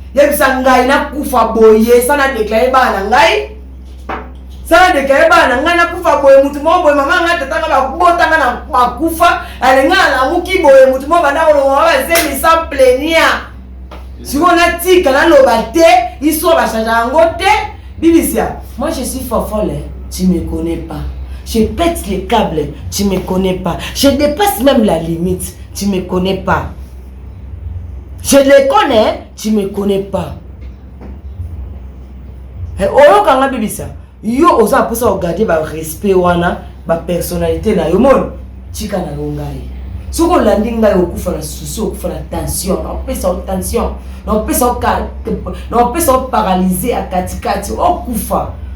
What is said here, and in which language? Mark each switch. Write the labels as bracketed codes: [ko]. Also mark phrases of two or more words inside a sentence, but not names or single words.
[ln] Yebisa ngai na kufa boye, sana déclarer bana ngai. Sana déclarer bana ngai na kufa boye, mutu mo boye, mama nga tata nga bakubota nga na bakufa, alenga na muki boye, mutu mo bana kolonga ba zemi [fr] sans plaignir. [ln] Siko na tika na loba te, histoire ba chanja yango te. Bibisia, [fr] moi je suis fofolle, tu me connais pas. Je pète les câbles, tu me connais pas. Je dépasse même la limite, tu me connais pas. Je les connais, tu me connais pas. Eh, [ln] oyo kanga bibisa. Yo oza na mposa kogarde ba respect wana, ba personnalité na yo, moni. Tika na yo ngai. Soki olandi ngai, okufa na souci, okufa na tension, na opesa o tension, na opesa o ka-, na opesa o paralyser ya katikati, okufa.